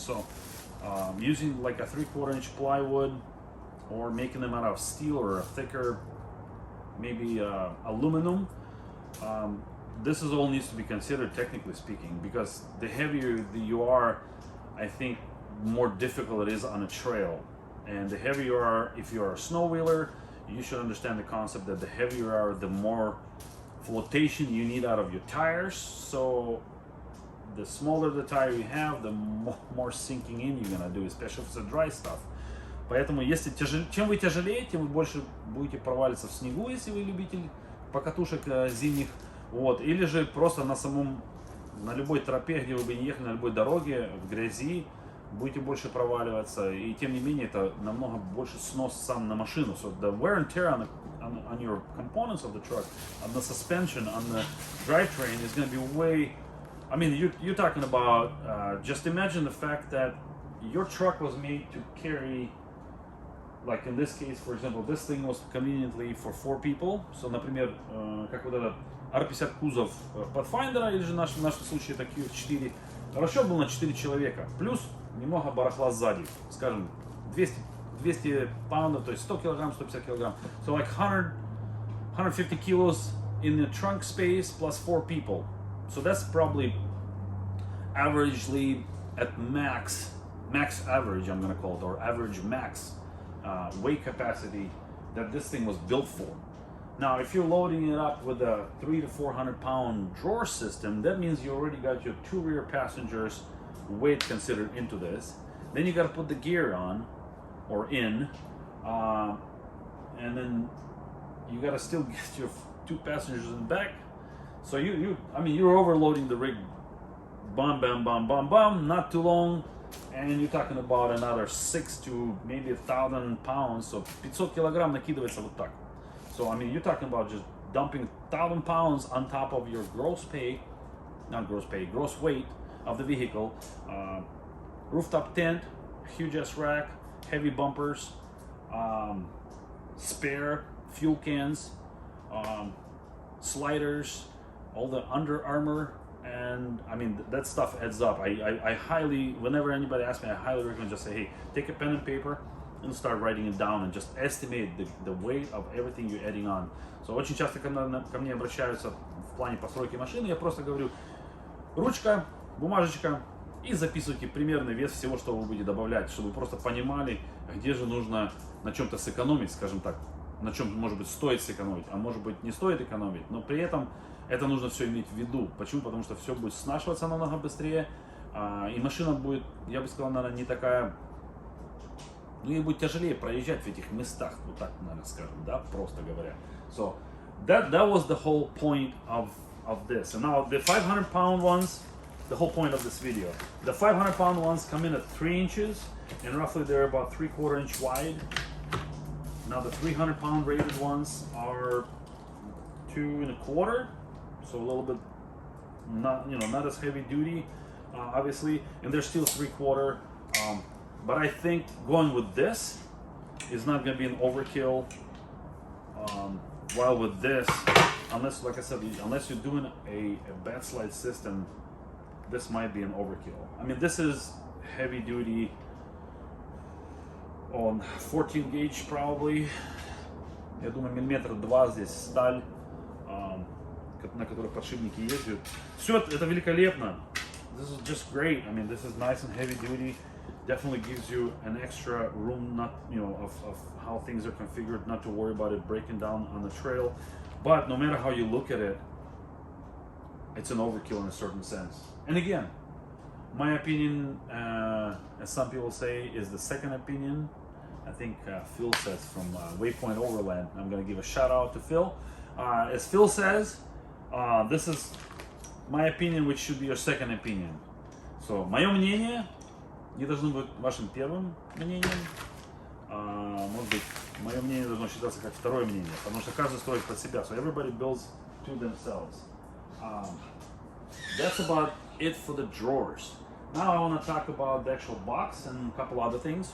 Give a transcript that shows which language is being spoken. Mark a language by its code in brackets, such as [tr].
[en] So using like a 3/4 inch plywood, or making them out of steel or a thicker, maybe aluminum, this is all needs to be considered, technically speaking, because the heavier you are, I think more difficult it is on a trail. And the heavier you are, if you're a snow wheeler, you should understand the concept that the heavier you are, the more flotation you need out of your tires. So the smaller the tire you have, the more sinking in you're gonna do, especially if it's a dry stuff. [ru] Поэтому если чем вы тяжелее, тем вы больше будете проваливаться в снегу, если вы любитель покатушек зимних. Вот. Или же просто на любой тропе, где вы бы не ехали, на любой дороге, в грязи, будете больше проваливаться. И тем не менее, это намного больше снос сам на машину. [en] So the wear and tear on your components of the truck, on the suspension, on the drivetrain is going to be way... I mean, you're talking about, just imagine the fact that your truck was made to carry, like in this case, for example, this thing was conveniently for 4 people. [ru] So, например, как вот этот R50 кузов Pathfinder, или же в нашем случае это QX4, расчет был на 4 человека, плюс немного барахла сзади, скажем, 200 паундов, то есть 100 килограмм, 150 килограмм. [en] So like 150 kilos in the trunk space plus 4 people. So that's probably averagely at max average, I'm gonna call it, or average max weight capacity that this thing was built for. Now, if you're loading it up with a 300 to 400 pound drawer system, that means you already got your 2 rear passengers weight considered into this. Then you got to put the gear on or in, and then you got to still get your 2 passengers in the back. So you're overloading the rig. Bam, bam, bam, bam, bam. Not too long, and you're talking about another 6 to maybe 1,000 pounds. [ru] So 500 килограмм накидывается вот так. [en] So you're talking about just dumping 1,000 pounds on top of your gross weight of the vehicle. Rooftop tent, huge ass rack, heavy bumpers, spare fuel cans, sliders, all the Under Armour, and that stuff adds up. I highly, whenever anybody asks me, I highly recommend just say, hey, take a pen and paper and start writing it down and just estimate the weight of everything you're adding on. [ru] So очень часто ко мне обращаются в плане постройки машины, я просто говорю, ручка, бумажечка, и записывайте примерный вес всего, что вы будете добавлять, чтобы вы просто понимали, где же нужно на чем-то сэкономить, скажем так, на чем, может быть, стоит сэкономить, а может быть, не стоит экономить, но при этом это нужно все иметь в виду. Почему? Потому что все будет снашиваться намного быстрее, и машина будет, я бы сказал, наверное, не такая, ей будет тяжелее проезжать в этих местах, вот так, наверное, скажем, да, просто говоря. [en] So that was the whole point of this. And now the 500 pound ones, the whole point of this video. The 500 pound ones come in at 3 inches, and roughly they're about 3/4 inch wide. Now the 300 pound rated ones are 2 1/4, so a little bit not as heavy duty, obviously, and they're still 3/4. But I think going with this is not going to be an overkill. While with this, unless, like I said, unless you're doing a bed slide system, this might be an overkill. This is heavy duty on 14 gauge probably. [ru] Я думаю, 2 мм здесь сталь, на которой подшипники ездят. Все это великолепно. [en] This is just great. This is nice and heavy duty. Definitely gives you an extra room, not of how things are configured, not to worry about it breaking down on the trail. But no matter how you look at it, it's an overkill in a certain sense. And again, my opinion, as some people say, is the second opinion. I think Phil says from Waypoint Overland. I'm going to give a shout out to Phil. As Phil says, this is my opinion, which should be your second opinion. [ru] So, мое мнение не должно быть вашим первым мнением. Может быть, мое мнение должно считаться как второе мнение, потому что каждый строит под себя. [en] So everybody builds to themselves. That's about it for the drawers. Now I want to talk about the actual box and a couple other things.